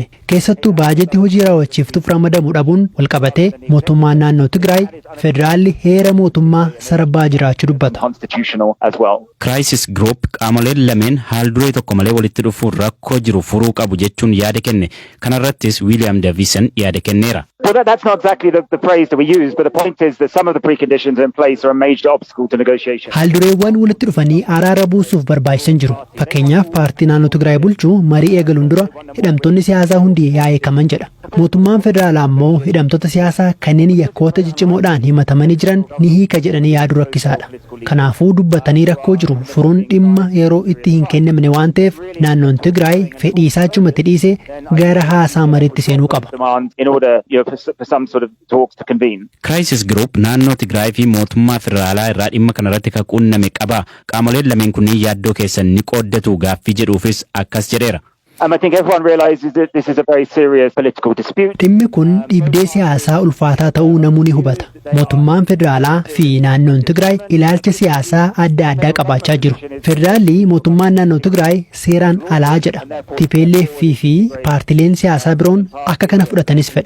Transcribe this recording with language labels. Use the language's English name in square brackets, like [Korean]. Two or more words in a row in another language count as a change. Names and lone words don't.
[Oromo] Keessattuu baajetii hojii raawwachiiftuuf ramadamuu dhabuun wal qabatee mootummaan naannoo Tigraay federaalli heera mootummaa sarbaa jiraachuu dubbata. Crisis Group qaamoleen lameen haal duree tokko malee walitti dhufuun rakkoo jiru furuu qabu jechuun yaada kenne. Kanarrattis William Davison yaada kenneera. [English] Well, that's not exactly the phrase that we use, but the point is that some of the preconditions in place are a major obstacle to negotiation. [Oromo] Haal dureewwan walitti dhufanii araara buusuuf barbaachisan jiru. Fakkeenyaaf paartii naannoo Tigraay bulchuu marii eegaluun dura hidhamtoonni siyaasaa hundi yaa'eekaman jedha. Mootummaan federaalaa immoo hidhamtoota siyaasaa kanneen yakkoota ciccimoodhaan himatamanii jiran ni hiika jedhanii yaaduu rakkisaadha. Kanaafuu dubbatanii rakkoo jiru furuun dhimma yeroo itti hin kennamne waan ta'eef naannoon Tigraay fedhii isaa achumatti dhiisee gara haasaa mariitti seenuu qaba. [English] For some sort of talks to convene. [Oromo] Crisis Group naannoo Tigraay fi mootummaa federaalaa irraa dhimma kanarratti kan quunname qaba. Qaamoleen lameen kunniin yaaddoo keessan ni qooddatu gaaffii jedhuufis akkas jedheera. [English] I think everyone realizes that this is a very serious political dispute. [Oromo] Dhimmi kun dhibdee siyaasaa ulfaataa ta'uu namuu ni hubata. Mootummaan federaalaa fi naannoon Tigraay ilaalcha siyaasaa adda addaa qabaachaa jiru. Federaalli mootummaan naannoo Tigraay seeraan alaa jedha. TPLF fi paartileen siyaasaa biroon akka kana fudhatanis fedha.